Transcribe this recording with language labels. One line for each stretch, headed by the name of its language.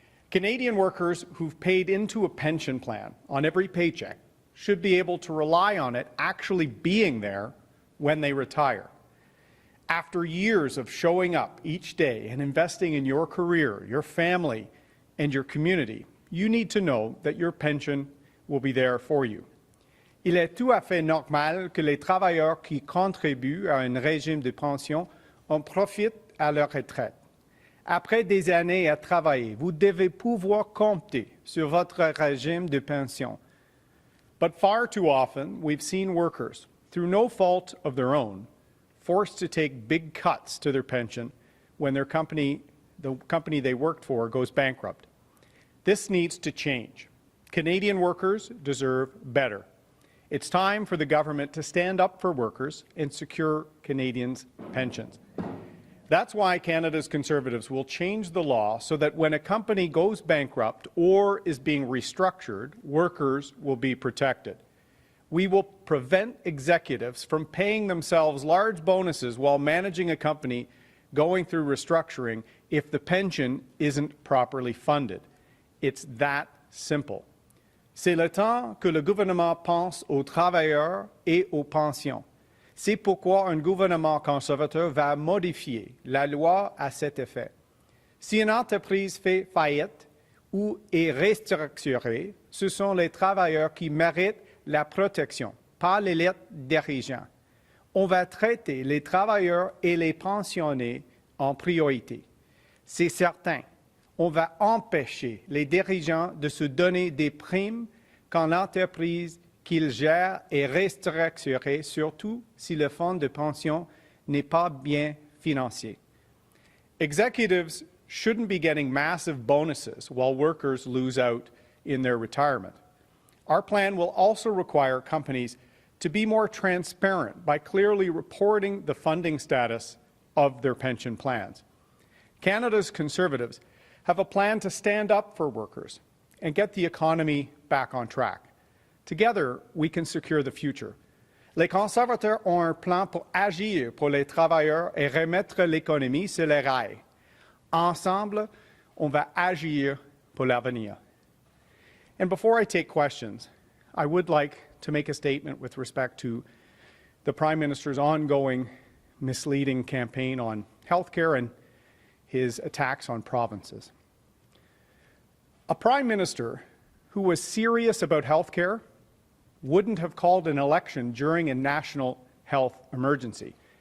English: Canadian workers who've paid into a pension plan on every paycheck should be able to rely on it actually being there when they retire. After years of showing up each day and investing in your career, your family, and your community, you need to know that your pension will be there for you.
French: Il est tout à fait normal que les travailleurs qui contribuent à un régime de pension en profitent à leur retraite. Après des années à travailler, vous devez pouvoir compter sur votre régime de pension.
English: But far too often, we've seen workers, through no fault of their own, forced to take big cuts to their pension when the company they worked for goes bankrupt. This needs to change. Canadian workers deserve better. It's time for the government to stand up for workers and secure Canadians' pensions. That's why Canada's Conservatives will change the law so that when a company goes bankrupt or is being restructured, workers will be protected. We will prevent executives from paying themselves large bonuses while managing a company going through restructuring if the pension isn't properly funded. It's that simple.
French: C'est le temps que le gouvernement pense aux travailleurs et aux pensions. C'est pourquoi un gouvernement conservateur va modifier la loi à cet effet. Si une entreprise fait faillite ou est restructurée, ce sont les travailleurs qui méritent la protection, pas l'élite dirigeante. On va traiter les travailleurs et les pensionnés en priorité. C'est certain, on va empêcher les dirigeants de se donner des primes quand l'entreprise qu'ils gèrent est restructurée, surtout si le fonds de pension n'est pas bien financé.
English: Executives shouldn't be getting massive bonuses while workers lose out in their retirement. Our plan will also require companies to be more transparent by clearly reporting the funding status of their pension plans. Canada's Conservatives have a plan to stand up for workers and get the economy back on track. Together, we can secure the future.
French: Les conservateurs ont un plan pour agir pour les travailleurs et remettre l'économie sur les rails. Ensemble, on va agir pour l'avenir.
English: And before I take questions, I would like to make a statement with respect to the Prime Minister's ongoing misleading campaign on healthcare and his attacks on provinces. A Prime Minister who was serious about healthcare wouldn't have called an election during a national health emergency.